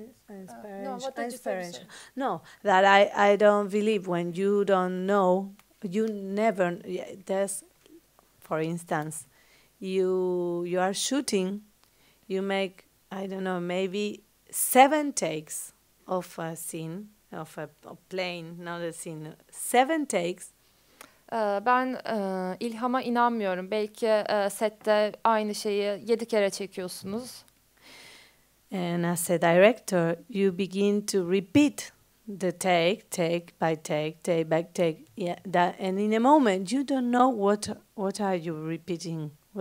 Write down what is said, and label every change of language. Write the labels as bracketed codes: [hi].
[en] Inspiration. No, that I don't believe when you don't know, you never. There's, for instance, you are shooting, you make, I don't know, maybe 7 takes of a scene, of a plane, not a scene. 7 takes. [tr] Ben ilhama inanmıyorum. Belki sette aynı şeyi 7 kere çekiyorsunuz. [en] And as a director, you begin to repeat the take by take by take. Yeah, that, and in a moment, you don't know what are you repeating.